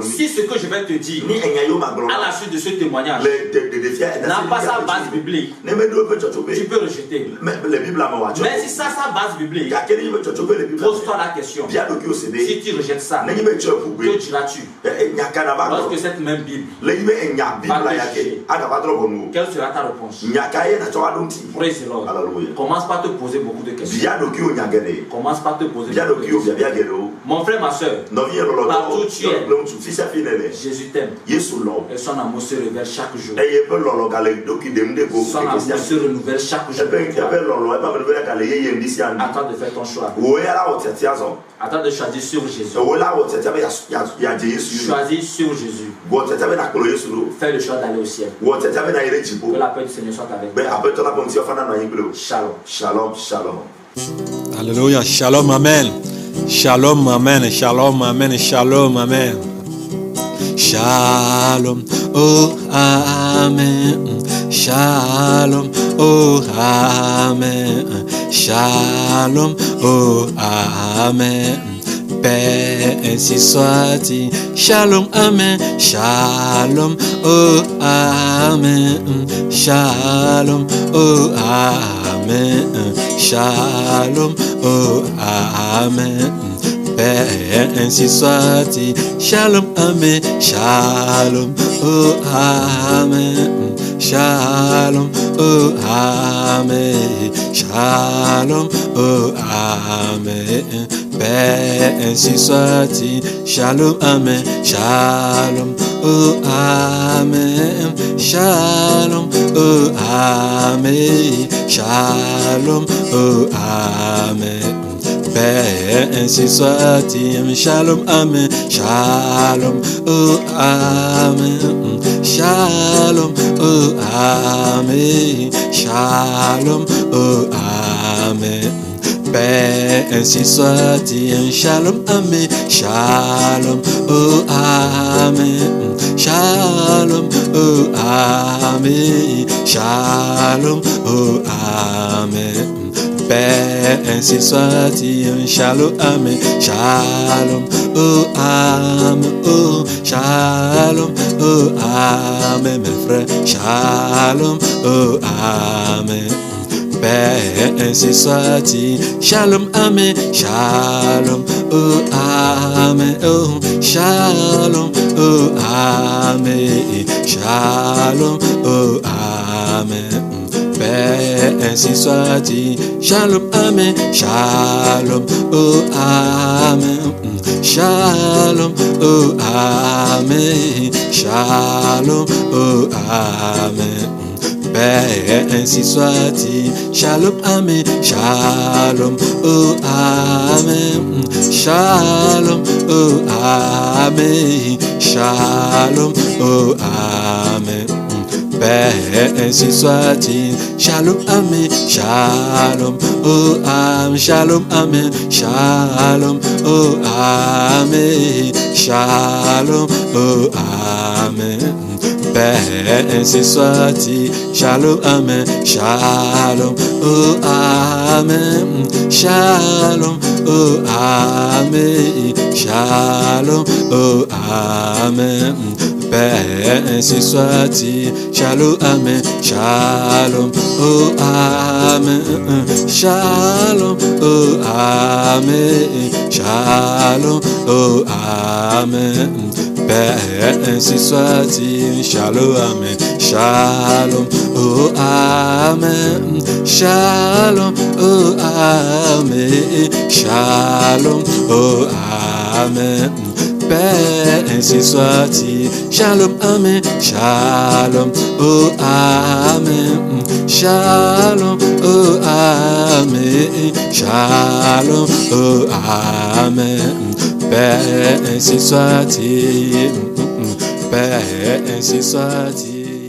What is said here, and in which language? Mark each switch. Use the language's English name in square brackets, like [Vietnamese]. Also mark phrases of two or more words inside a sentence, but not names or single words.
[French] Si ce que je vais te dire à la suite de ce témoignage n'a pas sa base biblique, tu peux rejeter. Mais si ça a sa base biblique, pose-toi la question. Si tu rejettes ça, que diras-tu lorsque cette même Bible va te juger? Quelle sera ta réponse? [English] Praise the Lord. [French] Commence par te poser beaucoup de questions. Commence par te poser beaucoup de questions. Mon frère, ma soeur, partout où tu es, Jésus t'aime. Et son amour se révèle chaque jour. Son amour se renouvelle chaque jour. Attends de faire ton choix. Attends de choisir sur Jésus. Choisis sur Jésus. Fais le choix d'aller au ciel. Que la paix du Seigneur soit avec toi. Shalom. Shalom, shalom. Alléluia. Shalom, amen. Shalom, amen. Shalom, amen. Shalom, amen. Shalom, oh, amen. Shalom, oh, amen. Shalom, oh, amen. Paix ainsi soit-il. Shalom, amen. Shalom, oh, amen. Shalom, oh, amen. Shalom, oh, amen. Paix ainsi soit-il. Shalom, amen. Shalom, oh, amen. Shalom, oh, amen. Shalom, oh, amen. Paix ainsi soit-il. Shalom, amen. Shalom, oh, amen. Shalom, oh, amen. Shalom, oh, amen. Paix ainsi soit-il. Shalom, amen. Shalom, oh, amen. Shalom, oh, amen. Shalom, oh, amen. Paix ainsi soit-il. Shalom, amen. Shalom, oh, amen. Shalom, oh, amen. Shalom, oh, amen. Paix ainsi soit-il. Shalom, amen. Shalom, oh, amen. Oh, shalom, oh, amen, mes frères. Shalom, oh, amen. Paix ainsi soit-il. Shalom, amen. Shalom, oh, amen. Oh, shalom, oh, amen. Shalom, oh, amen. Paix ainsi soit-il. Shalom, amen. Shalom, oh, amen. Shalom, oh, amen. Shalom, oh, amen. Paix ainsi soit-il. Shalom, amen. Shalom, oh, amen. Shalom, oh, amen. Shalom, oh, amen. Paix ainsi soit-il. Shalom, amen. Shalom, oh, amen. Shalom, amen. Shalom, oh, amen. Shalom, oh, amen. Paix ainsi soit-il. Shalom, amen. Shalom, oh, amen. Shalom, oh, amen. Shalom, oh, amen. Paix ainsi soit-il. Shalom, amen. Shalom, oh, amen. Shalom, oh, amen. Shalom, oh, amen. Père, ainsi soit-il. Shalom, amen. Shalom, oh amen. Shalom, oh amen. Shalom, oh amen. Père, ainsi soit-il. Shalom, amen. Shalom, oh amen. Shalom, oh amen. Shalom, oh amen. Père, ainsi soit-il. Père, ainsi soit-il.